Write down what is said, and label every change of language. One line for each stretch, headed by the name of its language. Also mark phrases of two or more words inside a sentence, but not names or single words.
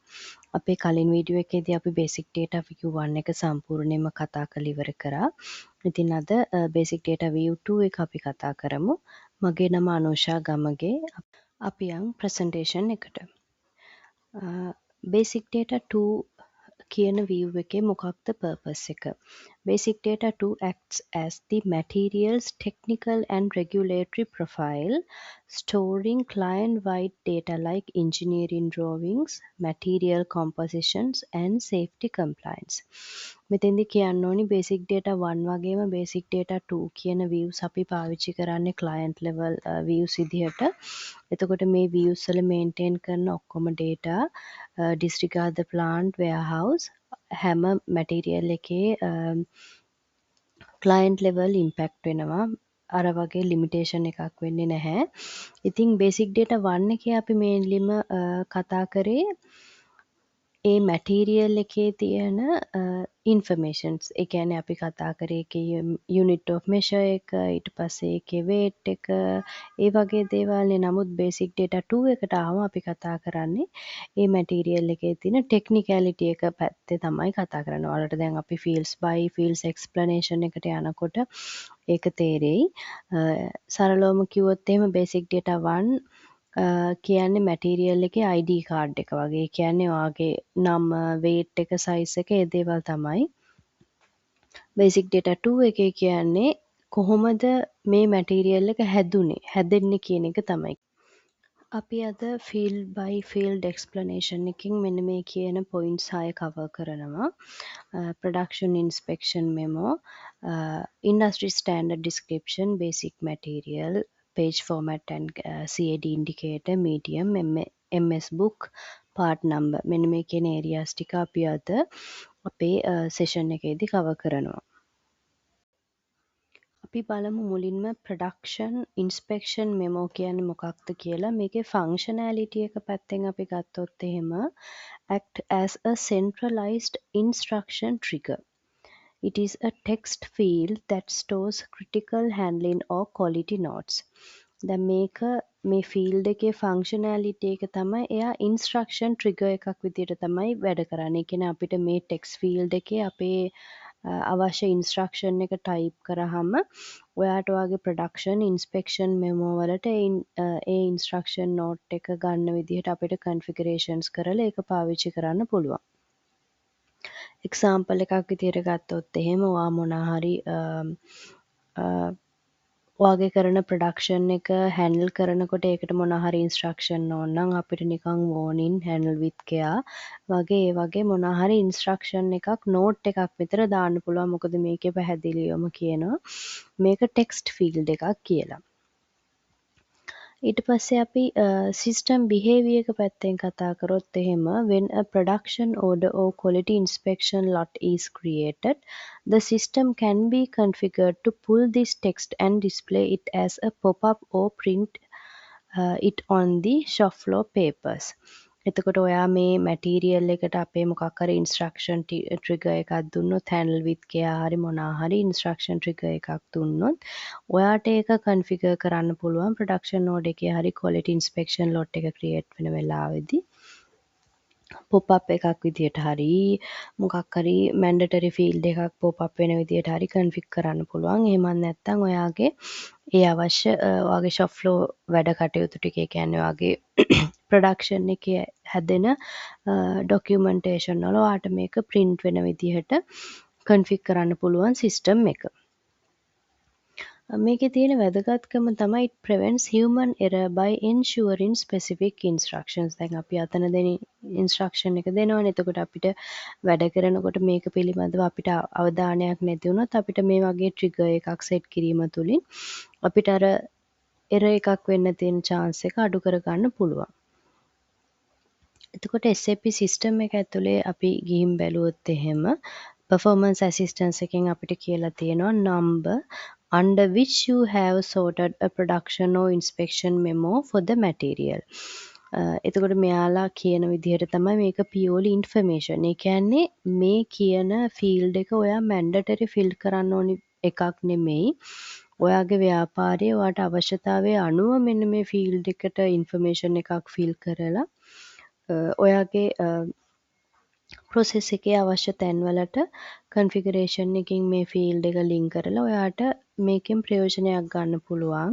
Sinhala: අපේ කලින් වීඩියෝ එකේදී අපි Basic Data View 1 එක සම්පූර්ණයෙන්ම කතා කරලා ඉවර කරා. ඉතින් අද Basic Data View 2 එක අපි කතා කරමු. මගේ නම අනුෂා ගමගේ. අපි යන් presentation එකට. Basic Data 2 කියන view එකේ මොකක්ද purpose එක?
English: Basic Data 2 acts as the materials technical and regulatory profile, storing client-wide data like engineering drawings, material compositions, and safety compliance.
Sinhala: මෙතෙන්දි කියන්න ඕනි basic data 1 වගේම basic data 2 කියන views අපි පාවිච්චි කරන්නේ
English: client level views
Sinhala: විදිහට. එතකොට මේ views වල maintain කරන ඔක්කොම data
English: disregard the plant warehouse
Sinhala: හැම material එකේ
English: client level impact
Sinhala: වෙනවා. අර වගේ limitation එකක් වෙන්නේ නැහැ. ඉතින් basic data 1 එකේ අපි mainlyම කතා කරේ ඒ material එකේ තියෙන informations. ඒ කියන්නේ අපි කතා කරේ ඒකේ
English: unit of measure
Sinhala: එක, ඊට පස්සේ ඒකේ weight එක, ඒ වගේ දේවල්නේ. නමුත් basic data 2 එකට ආවම අපි කතා කරන්නේ ඒ material එකේ තියෙන technicality එක පැත්තේ තමයි කතා කරන්නේ. ඔයාලට දැන් අපි
English: fields by fields explanation
Sinhala: එකට යනකොට ඒක තේරෙයි. සරලවම කිව්වොත් එහෙම basic data 1 කියන්නේ මැටීරියල් එකේ
English: ID card
Sinhala: එක වගේ. ඒ කියන්නේ ඔයාගේ නම, weight එක, size එක ඒ දේවල් තමයි. basic data 2 එකේ කියන්නේ කොහොමද මේ මැටීරියල් එක හැදෙන්නේ කියන එක තමයි. අපි අද
English: field by field explanation
Sinhala: එකකින් මෙන්න මේ කියන points 6 cover කරනවා.
English: Production inspection memo, industry standard description, basic material, page format and CAD indicator, medium, MS book, part number.
Sinhala: මෙන්න මේ කියන areas ටික අපි අද අපේ session එකේදී cover කරනවා. අපි බලමු මුලින්ම
English: production inspection memo
Sinhala: කියන්නේ මොකක්ද කියලා. මේකේ
English: functionality
Sinhala: එක පැත්තෙන් අපි ගත්තොත් එහෙම
English: act as a centralized instruction trigger. It is a text field that stores critical handling or quality notes.
Sinhala: දැන් මේක මේ field එකේ functionality එක තමයි එයා
English: instruction trigger
Sinhala: එකක් විදිහට තමයි වැඩ කරන්නේ. ඒ කියන්නේ අපිට මේ
English: text field
Sinhala: එකේ අපේ අවශ්‍ය instruction එක type කරාම ඔයාට ඔයාගේ
English: production inspection memo
Sinhala: වලට ඒ
English: instruction note
Sinhala: එක ගන්න විදිහට අපිට configurations කරලා ඒක පාවිච්චි කරන්න පුළුවන්. example එකක් විදිහට ගත්තොත් එහෙම ඔයා මොනා හරි ඔයාගේ කරන production එක handle කරනකොට ඒකට මොනා හරි instruction ඕන නම් අපිට නිකන්
English: warning, handle with care
Sinhala: වගේ ඒ වගේ මොනා හරි instruction එකක් note එකක් විතර දාන්න පුළුවන්. මොකද මේකේ පැහැදිලිවම කියනවා මේක
English: text field
Sinhala: එකක් කියලා. ඊට පස්සේ අපි
English: system behavior
Sinhala: එක පැත්තෙන් කතා කරොත් එහෙම
English: when a production order or quality inspection lot is created, the system can be configured to pull this text and display it as a pop-up or print it on the shop floor papers.
Sinhala: එතකොට ඔයා මේ මැටීරියල් එකට අපේ මොකක් හරි
English: instruction trigger
Sinhala: එකක් දුන්නොත්
English: handle with care
Sinhala: හරි මොනා හරි
English: instruction trigger
Sinhala: එකක් දුන්නොත් ඔයාට ඒක කන්ෆිගර් කරන්න පුළුවන්
English: production node
Sinhala: එකේ හරි
English: quality inspection lot
Sinhala: එක create වෙන වෙලාවෙදී
English: pop up
Sinhala: එකක් විදියට හරි මොකක් හරි
English: mandatory field
Sinhala: එකක්
English: pop up
Sinhala: වෙන විදියට හරි config කරන්න පුළුවන්. එහෙම නැත්නම් ඔයාගේ ඒ අවශ්‍ය ඔයාගේ
English: shop floor
Sinhala: වැඩ කටයුතු ටික ඒ කියන්නේ ඔයාගේ production එකේ හැදෙන documentation වල ඔයාට මේක print වෙන විදිහට config කරන්න පුළුවන් system එක. මේකේ තියෙන වැදගත්කම තමයි
English: it prevents human error by ensuring specific instructions.
Sinhala: දැන් අපි අතන දෙන instruction එක දෙනවනේ. එතකොට අපිට වැඩ කරනකොට මේක පිළිබඳව අපිට අවධානයක් නැති වුණොත් අපිට මේ වගේ trigger එකක් set කිරීම තුලින් අපිට අර error එකක් වෙන්න තියෙන chance එක අඩු කරගන්න පුළුවන්.
English: එතකොට SAP system
Sinhala: එක ඇතුලේ අපි ගිහින් බැලුවොත් එහෙම
English: performance assistance
Sinhala: එකෙන් අපිට කියලා තියෙනවා
English: number under which you have sorted a production or inspection memo for the material.
Sinhala: එතකොට මෙයාලා කියන විදිහට තමයි මේක
English: purely information.
Sinhala: ඒ කියන්නේ මේ කියන ෆීල්ඩ් එක ඔයා
English: mandatory fill
Sinhala: කරන්න ඕනි එකක් නෙමෙයි. ඔයාගේ ව්‍යාපාරයේ ඔයාට අවශ්‍යතාවය අනුව මෙන්න මේ ෆීල්ඩ් එකට ඉන්ෆර්මේෂන් එකක් ෆිල් කරලා ඔයාගේ ප්‍රොසෙස් එකේ අවශ්‍ය තැන්වලට කන්ෆිගරේෂන් එකකින් මේ ෆීල්ඩ් එක ලින්ක් කරලා ඔයාට මේකෙන් ප්‍රයෝජනයක් ගන්න පුළුවන්.